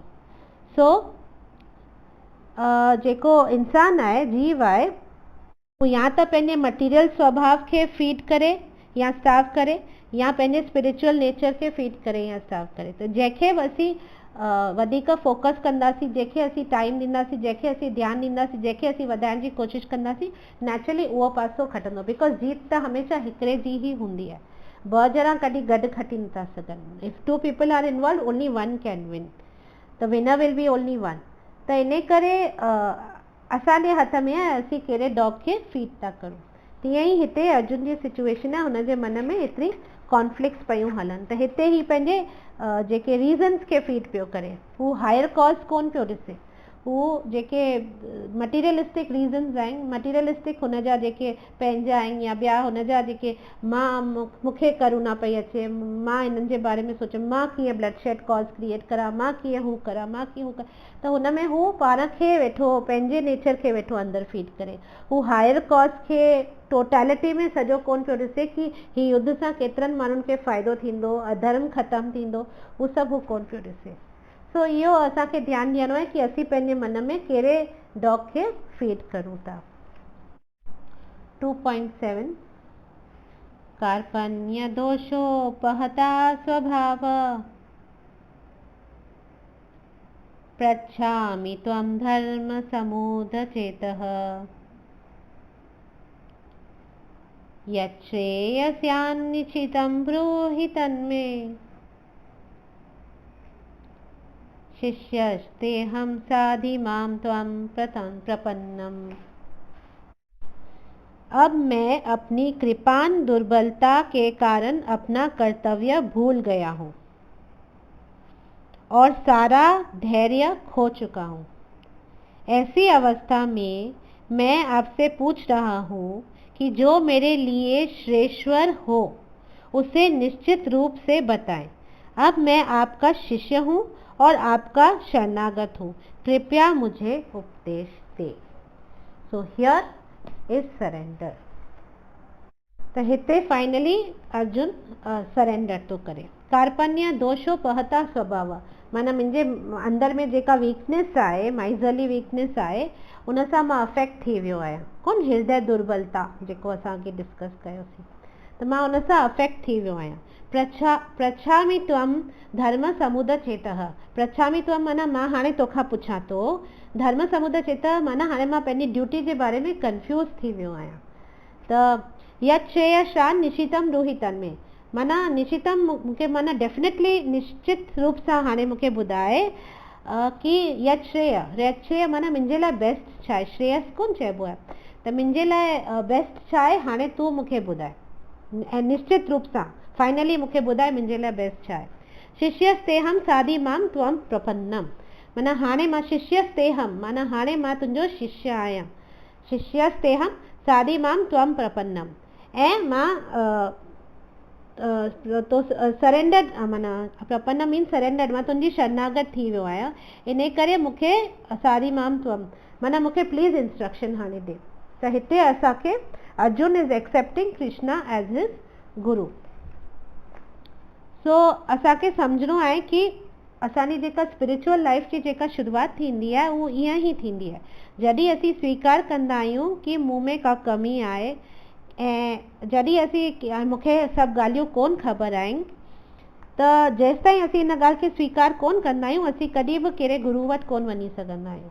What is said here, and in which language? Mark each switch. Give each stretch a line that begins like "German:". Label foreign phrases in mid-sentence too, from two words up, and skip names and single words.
Sindhi: सो जेको इंसान आहे, जीव आहे, हू या त पंहिंजे मटीरियल स्वभाव खे फीड करे या स्टार्व करे, या पंहिंजे
English: spiritual nature
Sindhi: खे फीड करे या स्टार्व करे। त जंहिंखे बि असीं वधीक फोकस कंदासीं, जंहिंखे असीं टाइम ॾींदासीं, जंहिंखे असीं ध्यानु ॾींदासीं, जंहिंखे असीं वधाइण जी कोशिशि कंदासीं, नेचुरली उहो पासो खटंदो। बिकॉज़ जीत त हमेशह हिकिड़े जी ई हूंदी आहे, ॿ ॼणा कॾहिं गॾु खटी नथा सघनि।
English: If 2 people are involved, only 1 can win, the winner will be only 1.
Sindhi: त इन करे असांजे हथ में आहे असीं कहिड़े डॉग खे फीड था करूं। तीअं ई हिते अर्जुन जी सिचुएशन आहे, हुनजे मन में एतिरी कॉन्फ्लिक्ट्स पियूं हलनि, त हिते ही पंहिंजे जेके रीज़न्स खे फीड पियो करे। हू
English: higher cause
Sindhi: कोन पियो ॾिसे, हू जेके
English: materialistic reasons
Sindhi: आहिनि, मटीरियलिस्टिक हुनजा जेके पंहिंजा आहिनि या ॿिया हुनजा जेके मूंखे करुणा पई अचे, मां हिननि जे बारे में सोचियमि, मां कीअं
English: blood shed cause create
Sindhi: करां, मां कीअं हू करां, मां कीअं हू करां, त हुन में हू पाण खे वेठो, पंहिंजे नेचर खे वेठो अंदरि फीड करे। हू
English: higher cause
Sindhi: खे टोटैलिटी में सॼो कोन पियो ॾिसे कि ही युद्ध सां केतिरनि माण्हुनि खे फ़ाइदो थींदो, अधर्म ख़तमु थींदो, हू सभु हू कोन पियो ॾिसे। सो इहो असांखे ध्यानु ॾियणो आहे कि असीं पंहिंजे मन में कहिड़े डॉग खे फीड करूं था।
Sanskrit: 2.7 कार्पण्य दोषोपहता स्वभाव पृच्छामि त्वं धर्म समूढचेतः यच्छ्रेयस्यान्निश्चितं ब्रूहि तन्मे शिष्यस्तेऽहं साधिमां त्वं प्रपन्नम्।
Hindi: अब मैं अपनी कृपाण दुर्बलता के कारण अपना कर्तव्य भूल गया हूँ और सारा धैर्य खो चुका हूँ। ऐसी अवस्था में मैं आपसे पूछ रहा हूँ कि जो मेरे लिए श्रेष्ठवर हो उसे निश्चित रूप से बताएं। अब मैं आपका शिष्य हूँ और आपका शरणागत हूँ, कृपया मुझे उपदेश दे।
English: So here is surrender.
Sindhi: तो हिते फाइनली अर्जुन सरेंडर तो करे।
Sanskrit: कार्पण्य दोषोपहता स्वभाव,
Sindhi: माना मुंहिंजे अंदर में जेका वीकनेस आहे,
English: miserly weakness
Sindhi: आहे, उन सां मां अफेक्ट थी वियो आहियां। कोन हृदय दुर्बलता जेको असांखे डिस्कस कयोसीं। त मां उन सां अफेक्ट थी वियो आहियां।
Sanskrit: प्रछामि त्वं धर्म समुद चेतः। प्रछामि त्वं
Sindhi: माना मां हाणे तोखां पुछां थो,
Sanskrit: धर्म समुद चेतः
Sindhi: माना हाणे मां पंहिंजी ड्यूटी जे बारे में कंफ्यूज थी वियो आहियां। त
Sanskrit: यत् श्रेयशान निशितम रुहितन
Sindhi: में माना निशितम मूंखे माना डेफिनेटली निश्चित रूप सां हाणे मूंखे ॿुधाए कि
Sanskrit: यत् श्रेय
Sindhi: माना मुंहिंजे लाइ बेस्ट छा आहे, श्रेयस कोन चइबो आहे, त मुंहिंजे लाइ बेस्ट छा आहे हाणे तूं मूंखे ॿुधाए ऐं निश्चित रूप सां फाइनली मूंखे ॿुधाए मुंहिंजे लाइ बेस्ट छा आहे।
Sanskrit: शिष्यस्तेहम साधी माम त्वं प्रपन्नम
Sindhi: माना हाणे मां शिष्यस्तेहम माना हाणे मां तुंहिंजो शिष्य आहियां।
Sanskrit: शिष्यस्तेहम साधी माम त्वं प्रपन्नम
Sindhi: ऐं मां तो सरेंडर माना प्रपन्न
English: mean surrender
Sindhi: मां तुंहिंजी शरणागत थी वियो आहियां, इन करे मूंखे
Sanskrit: साधी माम त्वं
Sindhi: माना मूंखे
English: please instruction
Sindhi: हाणे ॾे। त हिते असांखे
English: Arjun is accepting Krishna as his guru.
Sindhi: सो असांखे सम्झणो आहे कि असांजी जेका
English: spiritual life
Sindhi: जी जेका शुरूआत थींदी आहे उहो ईअं ई थींदी आहे, जॾहिं असीं स्वीकार कंदा आहियूं कि मूं में का कमी आहे ऐं जॾहिं असीं मूंखे सभु ॻाल्हियूं कोन ख़बर आहिनि, त जेसि ताईं असीं इन ॻाल्हि खे स्वीकार कोन कंदा आहियूं असीं कॾहिं बि कहिड़े गुरू वटि कोन वञी सघंदा आहियूं।